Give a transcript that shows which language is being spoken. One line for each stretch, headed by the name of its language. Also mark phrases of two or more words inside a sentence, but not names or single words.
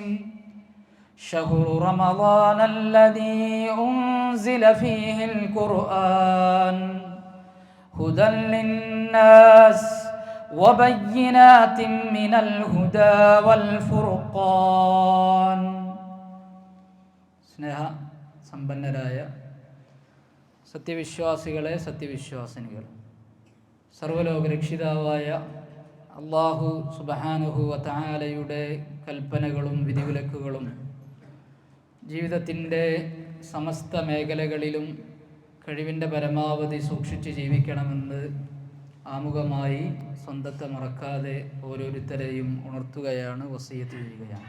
Arabic: شهر رمضان الذي أنزل فيه القرآن هدى للناس وبينات من الهدى والفرقان.
Malayalam: സ്നേഹ സമ്പന്നരായ സത്യവിശ്വാസികളെ, സത്യവിശ്വാസിനികൾ, സർവ്വലോക രക്ഷിതാവായ അല്ലാഹു
Arabic: سبحانه و تعالى
Malayalam: കൽപ്പനകളും വിധിവിലക്കുകളും ജീവിതത്തിൻ്റെ സമസ്ത മേഖലകളിലും കഴിവിൻ്റെ പരമാവധി സൂക്ഷിച്ച് ജീവിക്കണമെന്ന് ആമുഖമായി സ്വന്തത്തെ മറക്കാതെ ഓരോരുത്തരെയും ഉണർത്തുകയാണ്, വസിയത്ത് ചെയ്യുകയാണ്.